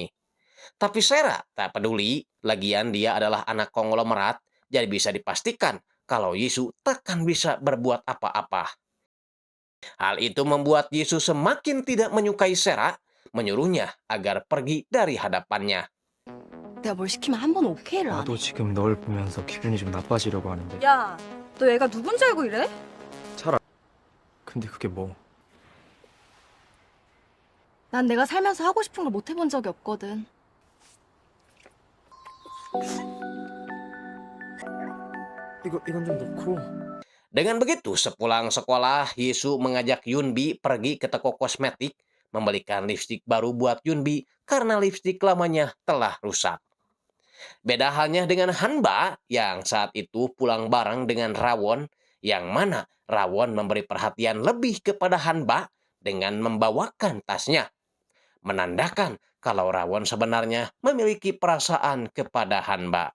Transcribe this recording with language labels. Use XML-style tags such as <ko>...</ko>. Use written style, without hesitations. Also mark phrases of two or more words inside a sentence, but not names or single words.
<id>Tapi Sera tak peduli, lagian dia adalah anak konglomerat, jadi bisa dipastikan kalau Yesu takkan bisa berbuat apa-apa. Hal itu membuat Yesu semakin tidak menyukai Sera, menyuruhnya agar pergi dari hadapannya.</id> <ko>내가 뭘 시키면 한 번 오케이를 안 해. 나도 지금 널 보면서 기분이 좀 나빠지려고 하는데. 야, 너 얘가 누군지 알고 이래? 근데 그게 뭐? 난 내가 살면서 하고 싶은 걸 못 해본 적이 없거든. 이건 좀 넣고.</ko> <id>Dengan begitu, sepulang sekolah, Yesu mengajak Yunbi pergi ke toko kosmetik, membelikan lipstik baru buat Yunbi karena lipstik lamanya telah rusak. Beda halnya dengan Hanba yang saat itu pulang bareng dengan Rawon, yang mana Rawon memberi perhatian lebih kepada Hanba dengan membawakan tasnya, menandakan kalau Rawon sebenarnya memiliki perasaan kepada Hanba.</id>